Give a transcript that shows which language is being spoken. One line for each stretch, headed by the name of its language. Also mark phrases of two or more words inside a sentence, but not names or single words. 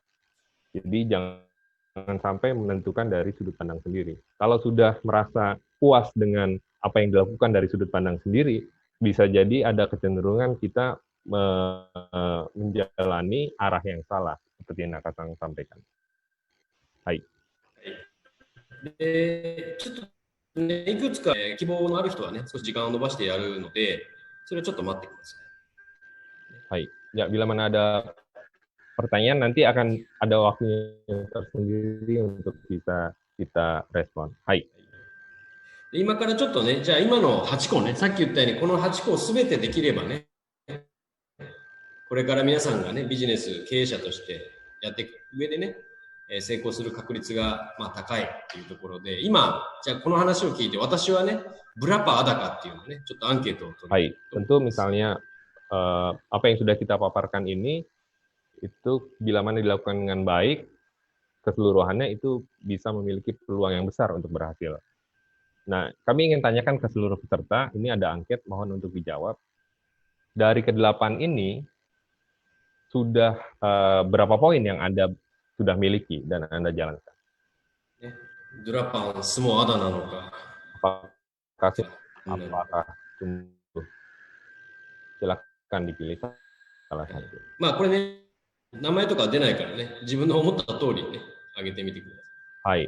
Indonesian: Jadi jangan sampai menentukan dari sudut pandang sendiri. Kalau sudah merasa puas dengan apa yang dilakukan dari sudut pandang sendiri, bisa jadi ada kecenderungan kita menjalani arah yang salah, seperti yang Nakasang sampaikan.
Japanese: Hai. ちょっとね、いくつか、希望のある人はね、少し時間を延ばしてやるので、それをちょっと待ってください。
Indonesian: はい。Ya, bila mana ada pertanyaan nanti akan ada waktunya tersendiri untuk bisa kita respon.
Japanese: はい。今からちょっとね、じゃあ今の8個ね、さっき言ったようにこの8個すべてできればね、これから皆さんがね、ビジネス経営者としてやっていく上でね、成功する確率が高いっていうところで、今、じゃあこの話を聞いて、私はね、
Indonesian: berapa ada kah
Japanese: っていうのね、ちょっとアンケートを取
Indonesian: る。はい。tentu misalnya apa yang sudah kita paparkan ini itu bila mana dilakukan dengan baik, keseluruhannya itu bisa memiliki peluang yang besar untuk berhasil. Nah, kami ingin tanyakan ke seluruh peserta, ini ada angket, mohon untuk dijawab. Dari ke-8 ini, sudah berapa poin yang Anda sudah miliki dan Anda jalankan? 8 semua ada nanoka? Apakah sungguh? Silakan dipilih salah satu.
Japanese: まあこれね、名前とか出ないからね、自分の思った通りね、上げてみてください。